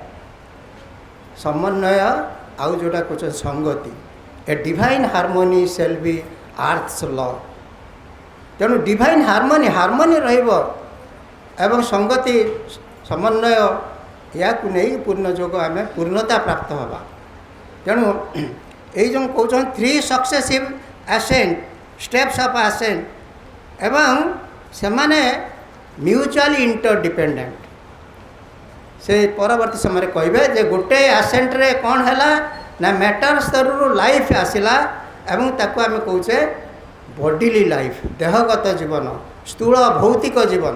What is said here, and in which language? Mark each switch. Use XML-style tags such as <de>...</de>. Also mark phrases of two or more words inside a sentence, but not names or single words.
<or>ସମନ୍ୱୟ ଆଉ ଯେଉଁଟା କହୁଛନ୍ତି ସଙ୍ଗତି,</or> <en>a divine harmony shall be earth's law.</en> <or>ତେଣୁ</or> <en>divine harmony</en> <or>ରହିବ ଏବଂ ସଙ୍ଗତି ସମନ୍ୱୟ ଏହାକୁ ନେଇ ପୂର୍ଣ୍ଣ ଯୋଗ ଆମେ ପୂର୍ଣ୍ଣତା ପ୍ରାପ୍ତ ହେବା। ତେଣୁ ଏଇ ଯେଉଁ କହୁଛନ୍ତି</or> <en>3 successive ascent steps of ascent</en> <or>ଏବଂ ସେମାନେ</or> <en>mutually interdependent.</en> <or>ସେ ପରବର୍ତ୍ତୀ ସମୟରେ କହିବେ ଯେ ଗୋଟେ ଆସେଣ୍ଟରେ କ'ଣ ହେଲା ନା ମ୍ୟାଟର ସ୍ତରରୁ ଲାଇଫ୍ ଆସିଲା ଏବଂ ତାକୁ ଆମେ କହୁଛେ</or> <en>bodily life,</en> <or>ଦେହଗତ ଜୀବନ, ସ୍ଥୂଳ ଭୌତିକ ଜୀବନ।</or>